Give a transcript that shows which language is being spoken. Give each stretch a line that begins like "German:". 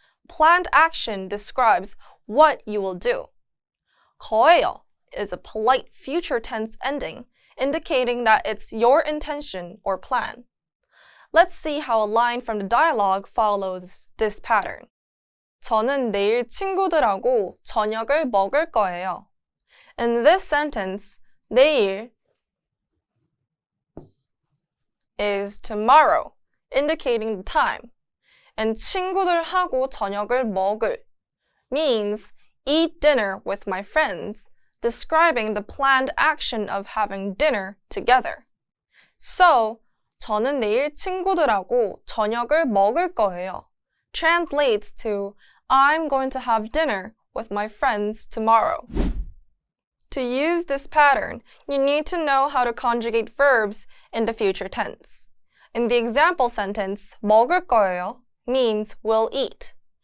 English: Planned action describes what you will do. 거예요 is a polite future tense ending, indicating that it's your intention or plan. Let's see how a line from the dialogue follows this pattern.
Korean: 저는 내일 친구들하고 저녁을 먹을 거예요.
English: In this sentence, 내일 is tomorrow, indicating the time. And
Korean: 친구들하고 저녁을 먹을
English: means eat dinner with my friends, describing the planned action of having dinner together. So,
Korean: 저는 내일 친구들하고 저녁을 먹을 거예요.
English: Translates to I'm going to have dinner with my friends tomorrow. To use this pattern, you need to know how to conjugate verbs in the future tense. In the example sentence,
Korean: 먹을 거예요
English: means will eat.